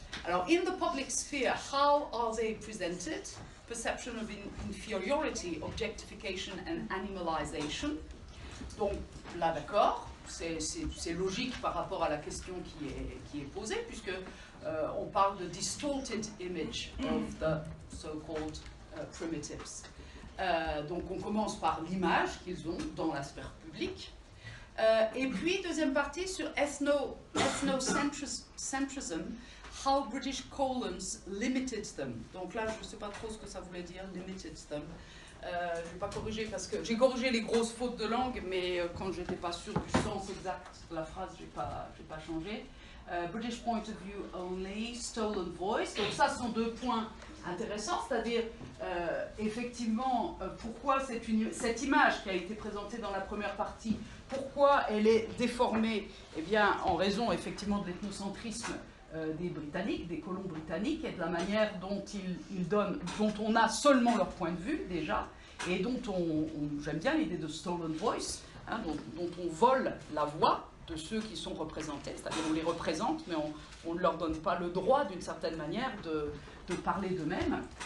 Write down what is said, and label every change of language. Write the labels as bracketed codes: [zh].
[en] Alors, in the public sphere, how are they presented? Perception of inferiority, objectification and animalization. [fr] Donc, là, d'accord, c'est logique par rapport à la question qui est posée, puisque on parle de [en] distorted image of the so-called primitives. [fr] Donc, on commence par l'image qu'ils ont dans la sphère publique. Et puis, deuxième partie sur [en] ethnocentrism, how British colons limited them. [fr] Donc là, je ne sais pas trop ce que ça voulait dire, [en] limited them. [fr] Je ne vais pas corriger parce que j'ai corrigé les grosses fautes de langue, mais quand je n'étais pas sûre du sens exact de la phrase, je n'ai pas changé. [en] British point of view only, stolen voice. [fr] Donc ça, ce sont 2 points intéressants, c'est-à-dire effectivement pourquoi cette image qui a été présentée dans la première partie, pourquoi elle est déformée? Eh bien, en raison effectivement de l'ethnocentrisme des Britanniques, des colons britanniques, et de la manière dont dont on a seulement leur point de vue déjà, et dont j'aime bien l'idée de [en] stolen voice, [fr] hein, dont on vole la voix de ceux qui sont représentés, c'est-à-dire on les représente, mais on ne leur donne pas le droit d'une certaine manière de parler d'eux-mêmes.